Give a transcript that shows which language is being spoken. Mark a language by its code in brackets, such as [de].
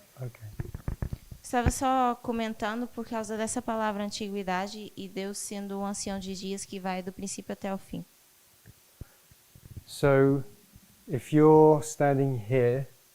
[en] Okay. [pt] Estava só comentando por causa dessa palavra antiguidade e Deus sendo um ancião de dias que vai do princípio até o fim. [en] So if you're standing here,